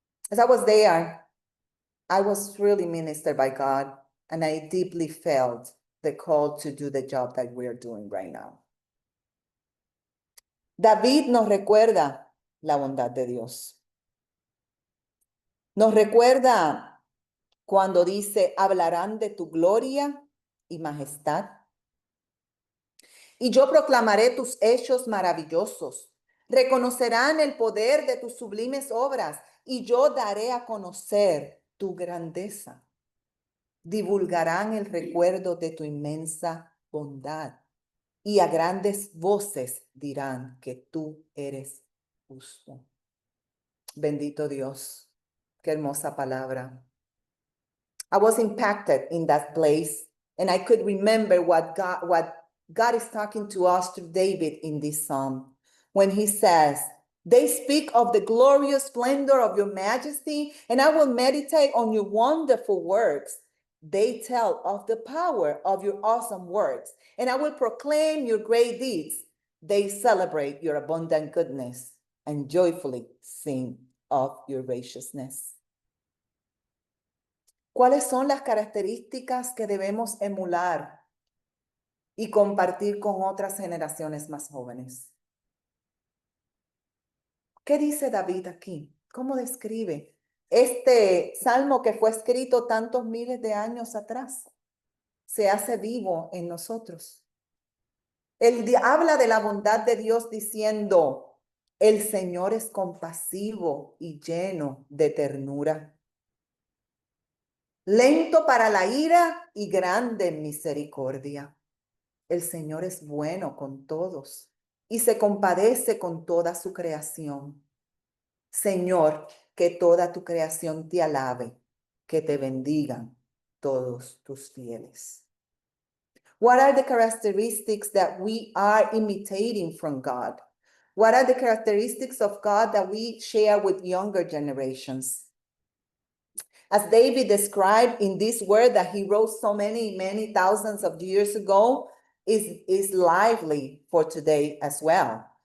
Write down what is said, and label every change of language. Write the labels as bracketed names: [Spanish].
[English] As I was there, I was really ministered by God, and I deeply felt the call to do the job that we're doing right now. [Spanish] David nos recuerda la bondad de Dios. Nos recuerda cuando dice, hablarán de tu gloria y majestad. Y yo proclamaré tus hechos maravillosos. Reconocerán el poder de tus sublimes obras y yo daré a conocer tu grandeza. Divulgarán el recuerdo de tu inmensa bondad y a grandes voces dirán que tú eres justo. Bendito Dios, qué hermosa palabra. [English] I was impacted in that place, and I could remember what God is talking to us through David in this psalm, when he says, they speak of the glorious splendor of your majesty, and I will meditate on your wonderful works. They tell of the power of your awesome works, and I will proclaim your great deeds. They celebrate your abundant goodness and joyfully sing of your graciousness. [Spanish] ¿Cuáles son las características que debemos emular y compartir con otras generaciones más jóvenes? ¿Qué dice David aquí? ¿Cómo describe este salmo que fue escrito tantos miles de años atrás? Se hace vivo en nosotros. Él habla de la bondad de Dios diciendo, el Señor es compasivo y lleno de ternura. Lento para la ira y grande en misericordia. El Señor es bueno con todos y se compadece con toda su creación. Señor, que toda tu creación te alabe, que te bendigan todos tus fieles. [English] What are the characteristics that we are imitating from God? What are the characteristics of God that we share with younger generations? As David described in this word that he wrote so many thousands of years ago, is lively for today as well.